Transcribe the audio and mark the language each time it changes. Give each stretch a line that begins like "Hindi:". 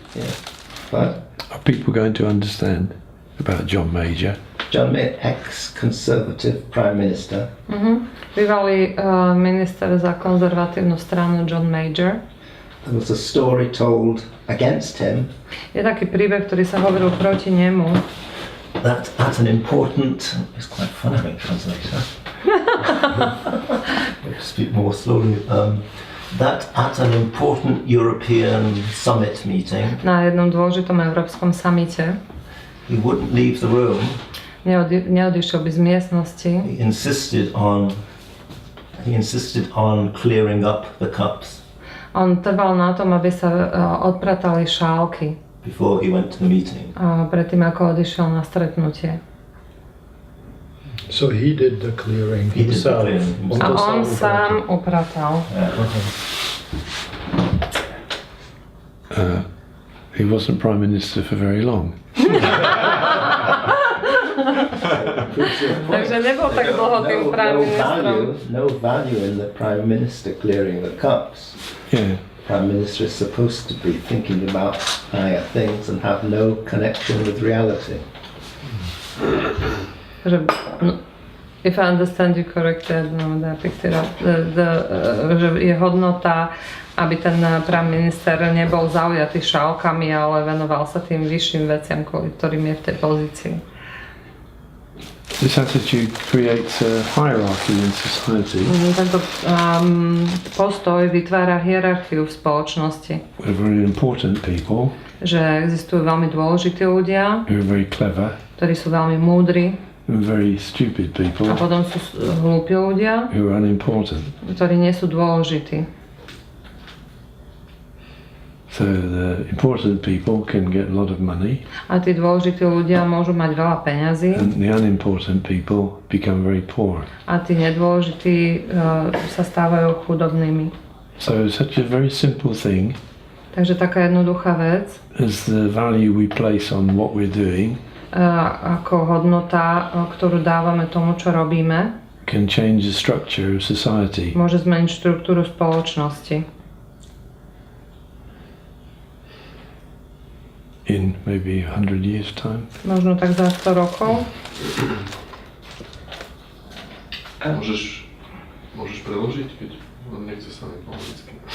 English: Yeah. But Are people going to understand? about John Major. John Major, ex-conservative prime minister.
Slovak: Bývalý minister za konzervatívnu stranu John Major.
English: There was a story told against him.
Slovak: Je taký príbeh, ktorý sa hovoril proti nemu.
English: That at an important, it's quite fun having a translator. Speak more slowly. That at an important European summit meeting.
Slovak: Na jednom dôležitom európskom samite.
English: He wouldn't leave the room.
Slovak: Neodišiel by z miestnosti.
English: He insisted on clearing up the cups.
Slovak: On trval na tom, aby sa odpratali šálky.
English: Before he went to the meeting.
Slovak: Predtým ako odišiel na stretnutie.
English: So he did the clearing himself.
Slovak: A on sám upratal.
English: He wasn't prime minister for very long.
Slovak: Takže nebol tak dlho tým prime ministrom.
English: No value in the prime minister clearing the cups. Yeah. Prime minister is supposed to be thinking about higher things and have no connection with reality. If I understand you correctly, I don't know whether I picked it up.
Slovak: Že je hodnota, aby ten prime minister nebol zaujatý šálkami, ale venoval sa tým vyšším veciam, kvôli ktorým je v tej pozícii.
English: This attitude creates a hierarchy in society.
Slovak: Tento postoj vytvára hierarchiu v spoločnosti.
English: We're very important people.
Slovak: Že existujú veľmi dôležití ľudia,
English: who are very clever.
Slovak: Ktorí sú veľmi múdri.
English: And very stupid people.
Slovak: A potom sú hlúpi ľudia,
English: who are unimportant.
Slovak: Ktorí nie sú dôležití.
English: So the important people can get a lot of money.
Slovak: A tí dôležití ľudia môžu mať veľa peňazí.
English: And the unimportant people become very poor.
Slovak: A tí nedôležití sa stávajú chudobnými.
English: So such a very simple thing.
Slovak: Takže taká jednoduchá vec.
English: As the value we place on what we're doing.
Slovak: Ako hodnota, ktorú dávame tomu, čo robíme.
English: Can change the structure of society.
Slovak: Môže zmeniť štruktúru spoločnosti.
English: In maybe 100 years' time.
Slovak: Možno tak za 100 rokov. Môžeš preložiť, keď nechce sa mi po anglicky.